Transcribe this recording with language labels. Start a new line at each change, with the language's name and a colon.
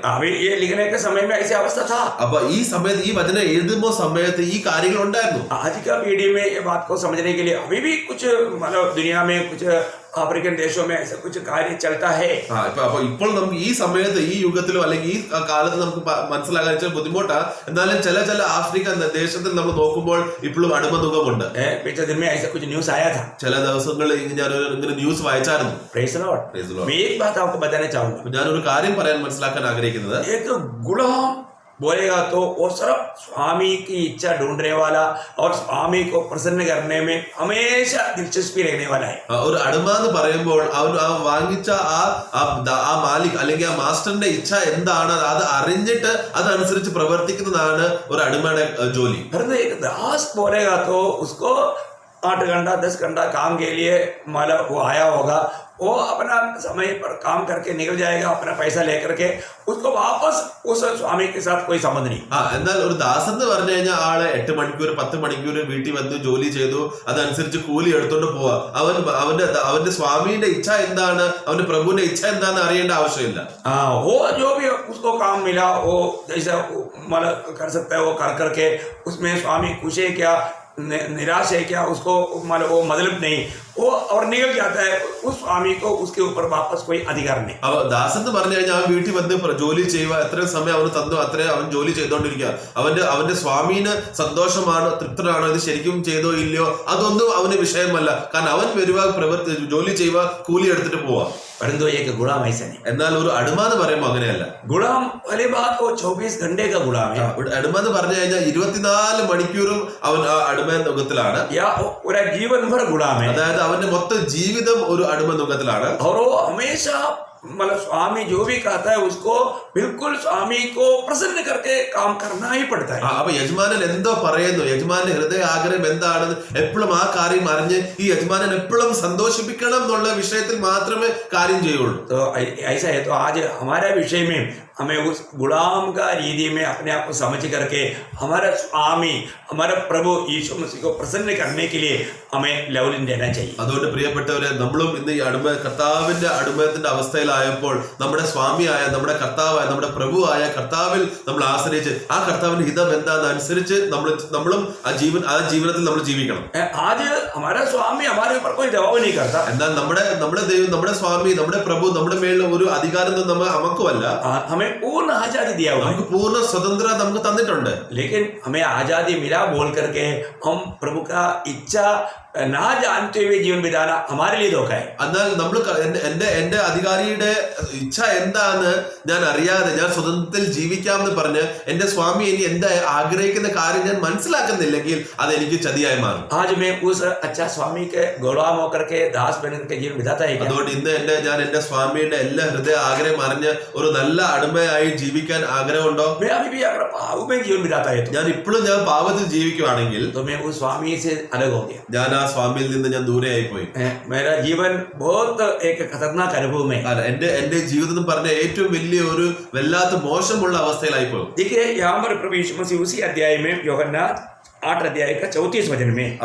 Hindi: अभी ये लिखने के समय में ऐसी अवस्था था.
Malayalam: അപ്പൊ ഈ സമയത്ത് ഈ വചനം എഴുതുമ്പോൾ സമയത്ത് ഈ കാര്യങ്ങൾ ഉണ്ടായിരുന്നു.
Hindi: आज का पीढ़ी में ये बात को समझने के लिए अभी भी कुछ मतलब दुनिया में कुछ अफ्रीकन देशों में ऐसा कुछ कार्य चलता है.
Malayalam: അപ്പൊ ഇപ്പോൾ നമുക്ക് ഈ സമയത്ത് ഈ യുഗത്തിലോ അല്ലെങ്കിൽ ഈ കാലത്ത് നമുക്ക് മനസ്സിലാക്കാൻ വെച്ചാൽ ബുദ്ധിമുട്ടാണ്. എന്നാലും ചില ആഫ്രിക്കൻ ദേശത്തിൽ നമ്മൾ നോക്കുമ്പോൾ ഇപ്പോഴും അടിമനുഖമുണ്ട്.
Hindi: पिछले दिन में ऐसा कुछ न्यूज आया था.
Malayalam: ചില ദിവസങ്ങളിൽ ഞാൻ ഇങ്ങനെ ന്യൂസ് വായിച്ചായിരുന്നു.
English: Praise the lord.
Hindi: मैं एक बात आपको बताना चाहूंगा.
Malayalam: ഞാനൊരു കാര്യം പറയാൻ മനസ്സിലാക്കാൻ ആഗ്രഹിക്കുന്നത്
Hindi: एक गुलाम बोलेगा तो वो सिर्फ स्वामी की इच्छा ढूंढने वाला और स्वामी को प्रसन्न करने में हमेशा दिलचस्पी रखने वाला है.
Malayalam: ഒരു അടിമ എന്ന് പറയുമ്പോൾ അവൻ വാങ്ങിച്ച ആ മാലിക് അല്ലെങ്കിൽ ആ മാസ്റ്ററിന്റെ ഇച്ഛ എന്താണ് അത് അറിഞ്ഞിട്ട് അതനുസരിച്ച് പ്രവർത്തിക്കുന്നതാണ് ഒരു അടിമയുടെ ജോലി.
Hindi: एक दास बोलेगा तो उसको 8 घंटा 10 घंटा काम के लिए मतलब वो आया होगा, वो अपना समय पर काम करके निकल जाएगा अपना पैसा लेकर के, उसको वापस उस स्वामी के साथ कोई संबंध नहीं.
Malayalam: എന്നാൽ ഒരു ദാസൻ എന്ന് പറഞ്ഞു കഴിഞ്ഞാൽ ആള് 8 മണിക്കൂർ 10 മണിക്കൂർ വീട്ടിൽ വന്ന് ജോലി ചെയ്തു അതനുസരിച്ച് കൂലി എടുത്തോണ്ട് പോവാ. അവന്റെ സ്വാമിയുടെ ഇച്ഛ എന്താണ് അവന്റെ പ്രഭുവിന്റെ ഇച്ഛ എന്താന്ന് അറിയേണ്ട ആവശ്യമില്ല.
Hindi: वो जो भी उसको काम मिला वो जैसा मतलब कर सकता है वो कर करके उसमें स्वामी खुश है क्या निराश है क्या उसको मतलब वो मतलब नहीं वो और निकल जाता है. उस स्वामी को उसके ऊपर वापस कोई अधिकार नहीं.
Malayalam: ദാസൻ എന്ന് പറഞ്ഞു കഴിഞ്ഞാൽ അവൻ വീട്ടിൽ വന്ന് ജോലി ചെയ്യുക എത്രയും സമയം അവന് തന്നു അത്രയും അവൻ ജോലി ചെയ്തോണ്ടിരിക്കുക. അവന്റെ സ്വാമീന് സന്തോഷമാണോ തൃപ്തനാണോ ഇത് ശരിക്കും ചെയ്തോ ഇല്ലയോ അതൊന്നും അവന് വിഷയമല്ല. കാരണം അവൻ വരുക ജോലി ചെയ്യുക കൂലി എടുത്തിട്ട് പോവാ.
Hindi: परंतु एक गुलाम ऐसा नहीं.
Malayalam: എന്നാൽ ഒരു അടിമ എന്ന് പറയുമ്പോൾ അങ്ങനെയല്ല.
Hindi: गुलाम वाली बात वो 24 घंटे का गुलाम है.
Malayalam: അടിമ എന്ന് പറഞ്ഞു കഴിഞ്ഞാൽ 24 മണിക്കൂറും അവൻ ആ അടിമ നുഖത്തിലാണ്.
Hindi: या पूरा जीवन भर गुलाम है.
Malayalam: അതായത് അവന്റെ മൊത്തം ജീവിതം ഒരു അടിമ നുഖത്തിലാണ്.
Hindi: और वो हमेशा मतलब स्वामी जो भी कहता है उसको बिल्कुल स्वामी को प्रसन्न करके काम करना ही पड़ता है.
Malayalam: അപ്പൊ യജമാനൻ എന്തോ പറയുന്നു യജമാന്റെ ഹൃദയ ആഗ്രഹം എന്താണെന്ന് എപ്പോഴും ആ കാര്യം അറിഞ്ഞ് ഈ യജമാനൻ എപ്പോഴും സന്തോഷിപ്പിക്കണം എന്നുള്ള വിഷയത്തിൽ മാത്രമേ കാര്യം ചെയ്യുള്ളൂ.
Hindi: तो ऐसा है तो आज हमारे विषय में हमें उस गुलाम का रीति में अपने आप को समझ करके हमारा स्वामी हमारा प्रभु यीशु मसीह को प्रसन्न करने के लिए हमें लेवलिन देना चाहिए.
Malayalam: അതുകൊണ്ട് പ്രിയപ്പെട്ടവരെ നമ്മളും ഇന്ന് ഈ കർത്താവിന്റെ അടിമത്തിന്റെ അവസ്ഥയിലായപ്പോൾ നമ്മുടെ സ്വാമിയായ നമ്മുടെ കർത്താവായ നമ്മുടെ പ്രഭുവായ കർത്താവിൽ നമ്മൾ ആശ്രയിച്ച് ആ കർത്താവിന്റെ ഹിതം എന്താണെന്ന് അനുസരിച്ച് നമ്മളും ആ ജീവിതത്തിൽ നമ്മൾ ജീവിക്കണം.
Hindi: आज हमारा स्वामी हमारे ऊपर कोई दबाव नहीं करता.
Malayalam: എന്നാൽ നമ്മുടെ ദൈവം നമ്മുടെ സ്വാമി നമ്മുടെ പ്രഭു നമ്മുടെ മേലുള്ള ഒരു അധികാരം നമുക്കുമല്ല.
Hindi: हमें पूर्ण आजादी दिया हुआ है.
Malayalam: നമുക്ക് പൂർണ്ണ സ്വതന്ത്രത നമുക്ക് തന്നിട്ടുണ്ട്.
Hindi: लेकिन हमें आजादी मिला बोल करके हम प्रभु का इच्छा ना जानते हुए जीवन बिताना हमारे लिए धोखा है.
Malayalam: എന്നാൽ നമ്മൾ എന്റെ അധികാരിയുടെ ഇച്ഛ എന്താന്ന് ഞാൻ അറിയാതെ ഞാൻ സ്വതന്ത്രത്തിൽ ജീവിക്കാമെന്ന് പറഞ്ഞ് എന്റെ സ്വാമി ഇനി എന്താ ആഗ്രഹിക്കുന്ന കാര്യം ഞാൻ മനസ്സിലാക്കുന്നില്ലെങ്കിൽ അത് എനിക്ക് ചതിയായി മാറും.
Hindi: आज मैं उस अच्छा स्वामी के गुलाम होकर के दास बन करके जीवन बिताता है.
Malayalam: അതുകൊണ്ട് ഇന്ന് ഞാൻ എന്റെ സ്വാമിയുടെ എല്ലാ ഹൃദയ ആഗ്രഹം അറിഞ്ഞ് ഒരു നല്ല അടിമയായി ജീവിക്കാൻ ആഗ്രഹമുണ്ടോ?
Hindi: मैं अभी भी अगर पाप में जीवन बिताता है
Malayalam: ഞാൻ ഇപ്പോഴും ഞാൻ പാപത്തിൽ ജീവിക്കുവാണെങ്കിൽ
Hindi: तो मैं उस स्वामी से अलग हो गया.
Malayalam: ഞാൻ ആ സ്വാമിയിൽ നിന്ന് ഞാൻ ദൂരെ ആയി പോയി.
Hindi: मेरा जीवन बहुत एक खतरनाक अनुभव में.
Malayalam: എന്റെ ജീവിതം എന്ന് പറഞ്ഞ ഏറ്റവും വലിയ ഒരു വല്ലാത്ത മോശമുള്ള അവസ്ഥയിലായി പോകും.
Hindi: देखिए यहाँ पर प्रभु यीशु मसीह उसी अध्याय में यूहन्ना 8 अध्याय का 34 वचन में